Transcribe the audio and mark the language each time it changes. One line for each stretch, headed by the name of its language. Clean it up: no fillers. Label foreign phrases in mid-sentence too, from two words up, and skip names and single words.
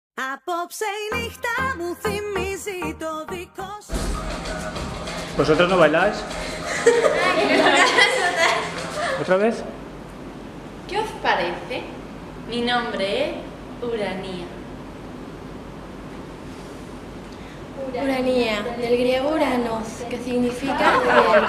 Greek: Απόψε η νύχτα μου θυμίζει το δικό σου.
Spanish: ¿Vosotros no bailáis? ¿Otra vez? ¿Qué os parece? Mi nombre es Uranía. Uranía, del griego Uranos, que significa cielo.